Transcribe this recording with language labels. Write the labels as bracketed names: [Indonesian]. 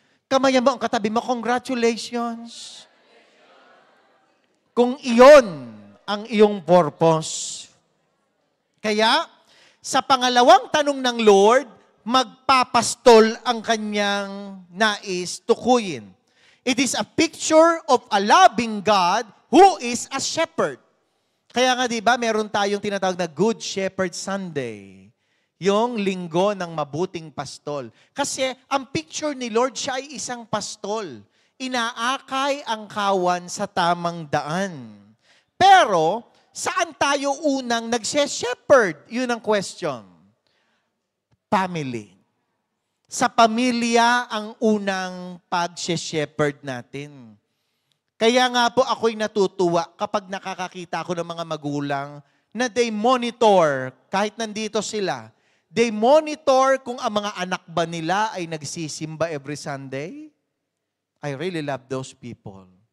[Filipino] Kamayan mo ang katabi mo, congratulations. Kung iyon ang iyong purpose. Kaya, sa pangalawang tanong ng Lord, magpapastol ang kanyang nais tukuyin. [English] It is a picture of a loving God who is a shepherd. [Filipino] Kaya nga diba, meron tayong tinatawag na Good Shepherd Sunday. Yung linggo ng mabuting pastol. Kasi ang picture ni Lord, siya ay isang pastol. Inaakay ang kawan sa tamang daan. Pero, saan tayo unang nagse-shepherd? Yun ang question. Family. Sa pamilya ang unang pag-shepherd natin. Kaya nga po ako'y natutuwa kapag nakakakita ako ng mga magulang na [English] they monitor, [Filipino] kahit nandito sila, they monitor kung ang mga anak ba nila ay nagsisimba [English] every Sunday. I really love those people.